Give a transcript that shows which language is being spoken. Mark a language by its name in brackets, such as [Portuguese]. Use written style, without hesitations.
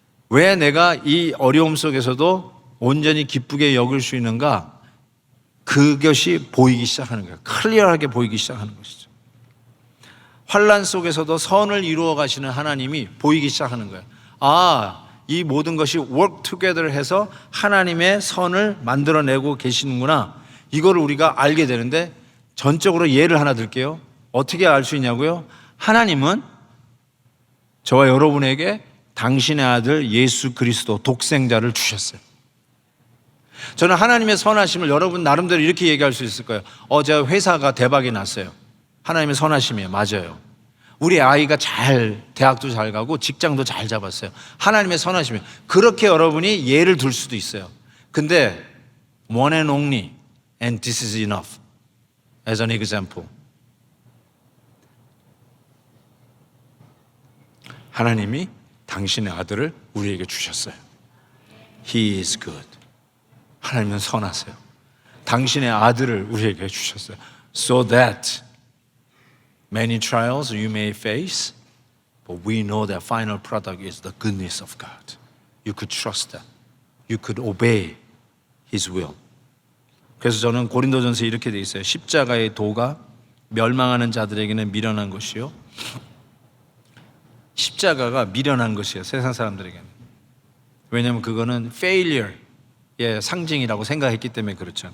[Korean] 왜 내가 이 어려움 속에서도 온전히 기쁘게 여길 수 있는가? 그것이 보이기 시작하는 거예요. 클리어하게 보이기 시작하는 것이죠. 환난 속에서도 선을 이루어 가시는 하나님이 보이기 시작하는 거예요. 이 모든 것이 [English] work together [Korean] 해서 하나님의 선을 만들어내고 계시는구나. 이거를 우리가 알게 되는데 전적으로 예를 하나 들게요. 어떻게 알 수 있냐고요? 하나님은 저와 여러분에게 당신의 아들 예수 그리스도 독생자를 주셨어요. 저는 하나님의 선하심을 여러분 나름대로 이렇게 얘기할 수 있을 거예요. 제가 회사가 대박이 났어요. 하나님의 선하심이에요. 맞아요. 우리 아이가 대학도 잘 가고 직장도 잘 잡았어요. 하나님의 선하심이에요. 그렇게 여러분이 예를 들 수도 있어요. [English] 근데 one and only and this is enough as an example. [Korean] 하나님이 당신의 아들을 우리에게 주셨어요. [English] He is good. [Korean] 하나님은 선하세요. 당신의 아들을 우리에게 주셨어요. [English] So that many trials you may face, but we know that final product is the goodness of God. You could trust that. You could obey His will. [Korean] 그래서 저는 고린도전서에 이렇게 돼 있어요. 십자가의 도가 멸망하는 자들에게는 미련한 것이요. 십자가가 미련한 것이에요. 세상 사람들에게는. 왜냐하면 그거는 failure의 상징이라고 생각했기 때문에 그렇죠.